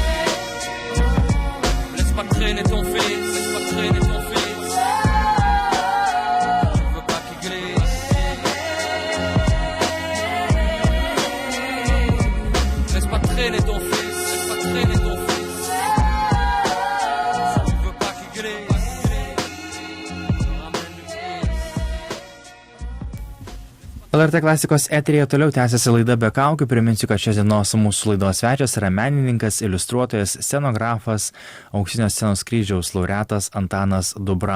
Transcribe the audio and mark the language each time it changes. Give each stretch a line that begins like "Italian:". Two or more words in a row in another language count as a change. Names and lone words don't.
French: Laisse pas traîner ton fils, laisse pas traîner ton fils. Tu veux pas qu'il glisse. Laisse pas traîner ton fils, laisse pas traîner ton fils.
Lithuanian: LRT klasikos eteryje toliau tęsiasi laida be kaukių. Priminsiu, kad šios dienos mūsų laidos svečias yra menininkas, iliustruotojas, scenografas, Auksinio scenos kryžiaus laureatas Antanas Dubra.